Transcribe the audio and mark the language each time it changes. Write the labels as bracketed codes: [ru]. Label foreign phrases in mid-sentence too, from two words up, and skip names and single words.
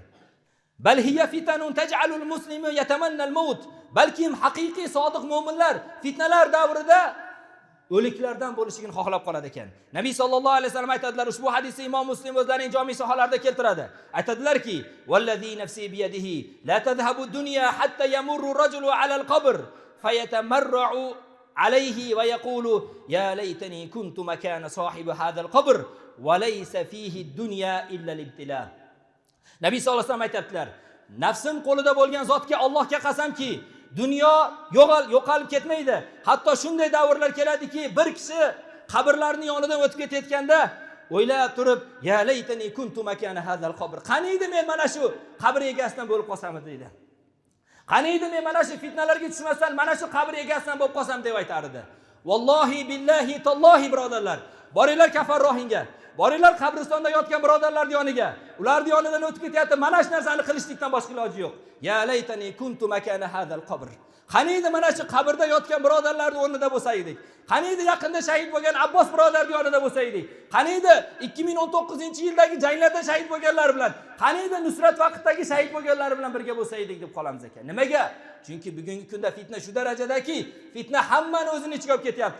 [ar] بل هي فتن تجعل المسلم يتمنى الموت. [uz] Balkim haqiqiy sodiq mu'minlar fitnalar davrida o'liklardan bo'lishini xohlab qoladi ekan. Nabiy [ar] صلى الله عليه وسلم [uz] aytadilar, ushbu hadisni Imom Muslim o'zlarining jami sahohlarida keltiradi. [ar] Aytadilarki: "والذي نفسي بيده لا تذهب الدنيا حتى يمر الرجل على القبر فيتمرغ عليه ويقول يا ليتني كنت مكان صاحب هذا القبر وليس فيه الدنيا إلا الابتلاء." [uz] Nabiy [ar] صلى الله عليه وسلم [uz] aytadilar, nafsim qo'lida bo'lgan zotga Allohga qasamki, dunyo yo'qolib ketmaydi. Hatto shunday davrlar keladiki, bir kishi qabrlarning yonidan o'tib ketayotganda o'ylab turib, [ar] يا ليتني كنت مكان هذا القبر. [uz] Qaniydi men mana shu qabr egasidan bo'lib qolsam deydi. Qaniydi men mana shu fitnalarga tushmasdan mana shu qabr egasidan bo'lib qolsam deb aytardi. [ar] والله بالله تالله, [uz] birodarlar, boringlar Kafarrohinga, boringlar qabristonda yotgan birodarlar yoniga. Ularning yonidan o'tib ketyapti, mana shu narsani qilishlikdan boshqa iloji yo'q. [ar] يا ليتني كنت مكان هذا القبر. [uz] Qaniydi mana shu qabrda yotgan birodarlarning o'rnida bo'lsa edik. Qaniydi yaqinda shahid bo'lgan Abbos birodarning yonida bo'lsa edik. Qaniydi 2019-yildagi janglarda shahid bo'lganlar bilan qaniydi Nusrat vaqtdagi shahid bo'lganlar bilan birga bo'lsa edik deb qolamiz ekan. Nimaga? Chunki bugungi kunda fitna shu darajadaki, fitna hammani o'zini ichiga olib ketyapti.